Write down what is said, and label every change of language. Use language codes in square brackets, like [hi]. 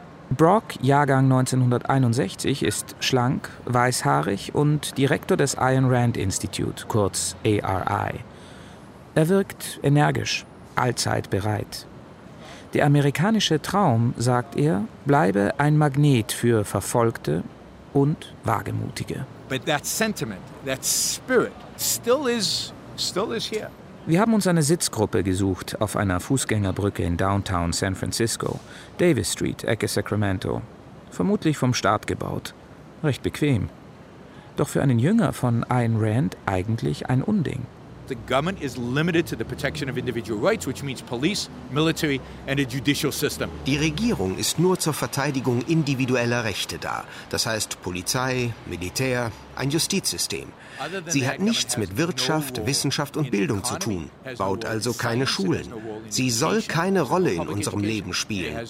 [de] Brock, Jahrgang 1961, ist schlank, weißhaarig und Direktor des Ayn Rand Institute, kurz ARI. Er wirkt energisch, allzeit bereit. Der amerikanische Traum, sagt er, bleibe ein Magnet für Verfolgte und Wagemutige. [en] But that sentiment, that spirit, still is here. [de] Wir haben uns eine Sitzgruppe gesucht auf einer Fußgängerbrücke in Downtown San Francisco, Davis Street, Ecke Sacramento. Vermutlich vom Staat gebaut. Recht bequem. Doch für einen Jünger von Ayn Rand eigentlich ein Unding. [en] The government is limited to the protection of individual rights, which means police, military and a judicial system. [de] Die Regierung ist nur zur Verteidigung individueller Rechte da. Das heißt Polizei, Militär, ein Justizsystem. Sie hat nichts mit Wirtschaft, Wissenschaft und Bildung zu tun, baut also keine Schulen. Sie soll keine Rolle in unserem Leben spielen.